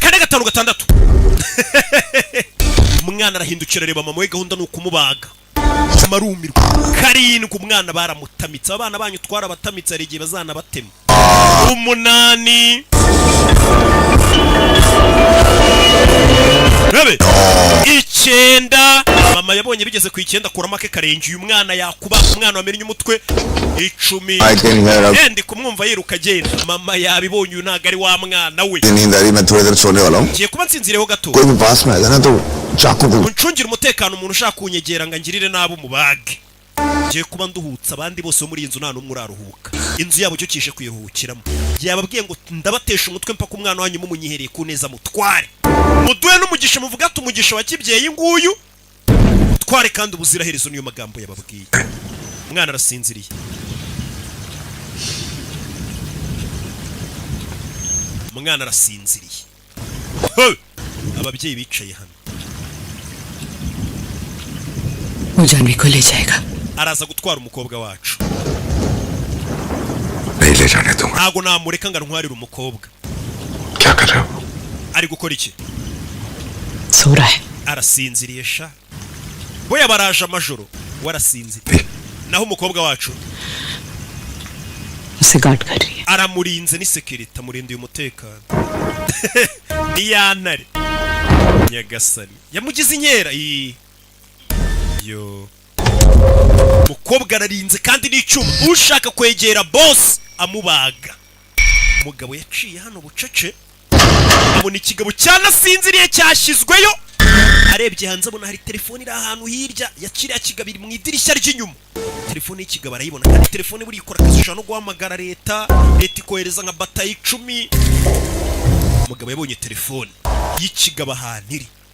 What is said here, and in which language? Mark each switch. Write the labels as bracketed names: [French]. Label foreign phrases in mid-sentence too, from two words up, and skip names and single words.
[Kinyarwanda] kane gatanu gatandatu umwana arahindukira areba mama we gahunda ni ukumubaga marumirwa karindwi umwana baramutamitse abana banyu twarabatamize hari igihe bazanabatema 8 Rabe 9 mama yabonye bigeze ku 9 kurama ke karengi uyu mwana yakuba umwana wamenye umutwe 10 ndi kumwumva yiruka agenda mama yabibonye uyu ntago ari wa mwana we [Hindi] नींद आ रही मैं थोड़ी देर सोने वाला हूँ [Kinyarwanda] ngiye kuba nsinzireho gato [Hindi] कोई भी पास में आएगा ना तो चाकू को [Kinyarwanda] uncungira umutekano umuntu ushaka kunyegera ngo angirire nabi umubage ngiye kuba nduhutse abandi bose muri inzu nta numwe uraruhuka inzu yabo cyo kishe kuyiruhukiramo yababwiye ngo ndabatesha umutwe mpaka umwana wanyu mumunyihereye ku neza mutware muduhe n'umugisha muvuga ati umugisha wa kibyeyi nguyu tware kandi ubuziraherezo niyo magambo yababwiye umwana arasinziriye umwana arasinziriye ababyeyi bicaye hano [Hindi] वो जानवी को ले जाएगा [Kinyarwanda] araza gutwara umukobwa wacu [Hindi] नहीं ले जाने दूंगा [Kinyarwanda] ntago namureka ngo ntwarire umukobwa [Hindi] क्या कर रहे हो [Kinyarwanda] ari gukora iki [Hindi] सो रहा है [Kinyarwanda] arasinziriye sha we yabaraje amajoro warasinziriye naho umukobwa wacu [Hindi] उसे गार्ड कर रही है [Kinyarwanda] aramurinze ni security amurindiye umutekano ni yantare nyagasani yamugize inkera yo umukobwa ararinze kandi n'icyuma ushaka kwegera boss amubaga umugabo yaciye hano bucece abona ikigabo cyanasinziriye cyashyizweyo arebye hanze abona hari telefone iri ahantu hirya ya kiriya kigabo iri mu idirishya ry'inyuma telefone y'ikigabo arayibona kandi telefone buri ikora akazi ushobora no guhamagara leta ikohereza nka batayi 10 umugabo yabonye telefone y'ikigabo ahantu iri